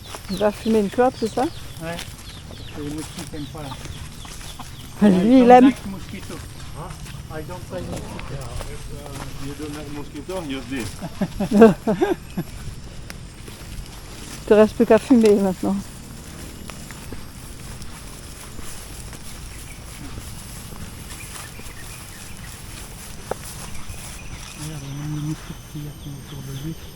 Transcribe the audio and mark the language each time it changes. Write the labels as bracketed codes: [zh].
[fr] Il va fumer une clope, c'est ça? ouais. Parce que les mosquitos n'aiment pas. Lui, il aime. [en] Like mosquito. I don't like mosquito. You don't like mosquito, use this. [fr] Il te reste plus qu'à fumer maintenant. Regarde, même les moustiques qu'il y a autour de lui.